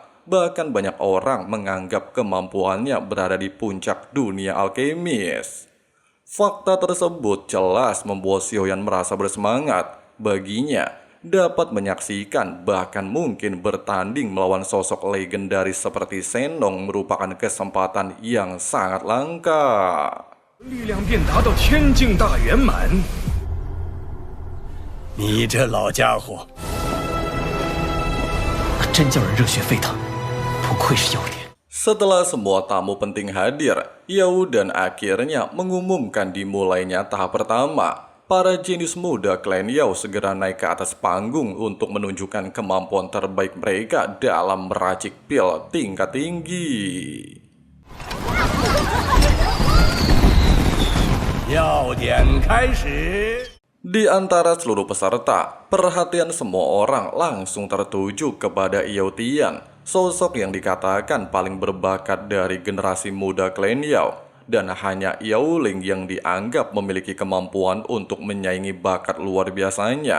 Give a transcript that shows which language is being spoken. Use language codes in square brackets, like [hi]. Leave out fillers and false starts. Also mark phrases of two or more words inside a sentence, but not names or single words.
[id] Bahkan banyak orang menganggap kemampuannya berada di puncak dunia alkemis. Fakta tersebut jelas membuat Xiaoyan merasa bersemangat. Baginya, dapat menyaksikan bahkan mungkin bertanding melawan sosok legendaris seperti Senong merupakan kesempatan yang sangat langka. [zh] 力量便达到天境大圆满。你这老家伙，那真叫人热血沸腾，不愧是妖典。 [id] Setelah semua tamu penting hadir, Yao Dan akhirnya mengumumkan dimulainya tahap pertama. Para jenius muda klan Yao segera naik ke atas panggung untuk menunjukkan kemampuan terbaik mereka dalam meracik pil tingkat tinggi. [zh] 要点开始。 [id] Di antara seluruh peserta, perhatian semua orang langsung tertuju kepada Yao Tian, sosok yang dikatakan paling berbakat dari generasi muda klan Yao. Dan hanya Yao Ling yang dianggap memiliki kemampuan untuk menyaingi bakat luar biasanya.